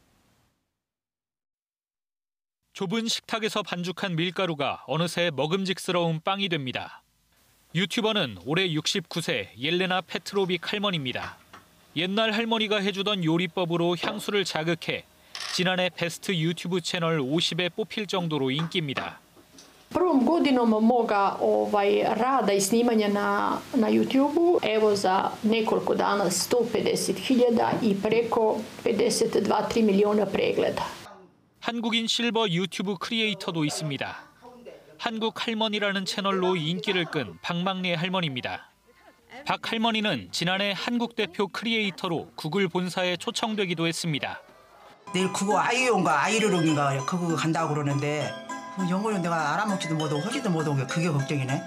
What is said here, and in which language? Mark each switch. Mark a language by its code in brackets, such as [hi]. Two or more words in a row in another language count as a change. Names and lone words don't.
[ko] 좁은 식탁에서 반죽한 밀가루가 어느새 먹음직스러운 빵이 됩니다. 유튜버는 올해 69세 옐레나 페트로빅 할머니입니다. 옛날 할머니가 해주던 요리법으로 향수를 자극해 지난해 베스트 유튜브 채널 50에 뽑힐 정도로 인기입니다. [hr] Prvom godinom moga rada i snimanja na YouTubeu, evo za nekoliko dana 150.000 i preko 52-3 milijuna pregleda. [ko] 한국인 실버 유튜브 크리에이터도 있습니다. 한국 할머니라는 채널로 인기를 끈 박막리 할머니입니다. 박 할머니는 지난해 한국 대표 크리에이터로 구글 본사에 초청되기도 했습니다. 내일 그거 아이용가 아이르롱인가 그거 간다고 그러는데 영어로 내가 알아먹지도 못하고 하지도 못하고 그게 걱정이네.